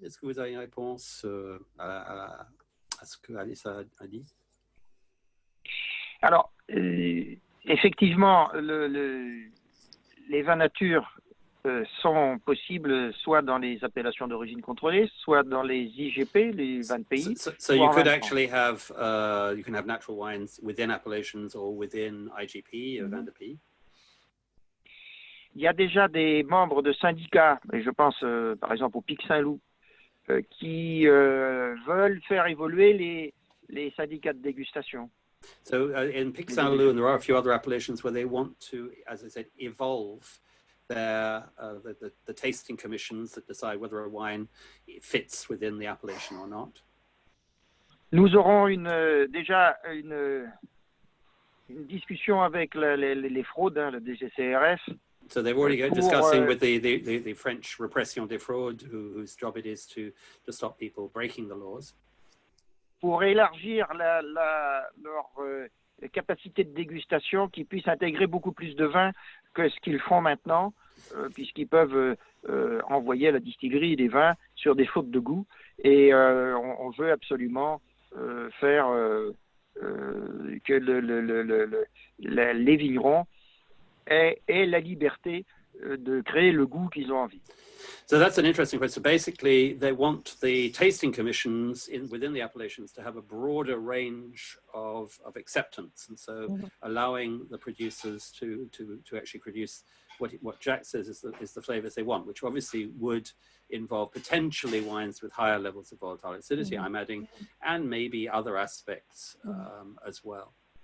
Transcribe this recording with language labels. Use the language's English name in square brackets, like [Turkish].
[French] Est-ce que vous avez une réponse à ce que Alice a dit? Alors, effectivement, les vins nature sont possibles soit dans les appellations d'origine contrôlée, soit dans les IGP, les vins de pays. [English] So you could actually have, you can have natural wines within appellations or within IGP, vins de pays. [French] Il y a déjà des membres de syndicats, et je pense par exemple au Pic Saint-Loup, qui veulent faire évoluer les syndicats de dégustation. [English] So in Pic Saint-Loup, and there are a few other appellations where they want to, as I said, evolve the tasting commissions that decide whether a wine fits within the appellation or not. [French] Nous aurons déjà une discussion avec les fraudes, le DGCRF. [English] So they've already got discussing with the French Repression des Fraudes, whose job it is to stop people breaking the laws. [French] Pour élargir leur capacité de dégustation, qui puissent intégrer beaucoup plus de vin que ce qu'ils font maintenant, puisqu'ils peuvent envoyer à la distillerie des vins sur des fautes de goût. Et on veut absolument faire que les vignerons aient la liberté de créer le goût qu'ils ont envie. [English] So that's an interesting question. Basically, they want the tasting commissions within the appellations to have a broader range of acceptance, and so allowing the producers to actually produce what Jacques says is the flavors they want, which obviously would involve potentially wines with higher levels of volatile acidity, I'm adding, and maybe other aspects as well.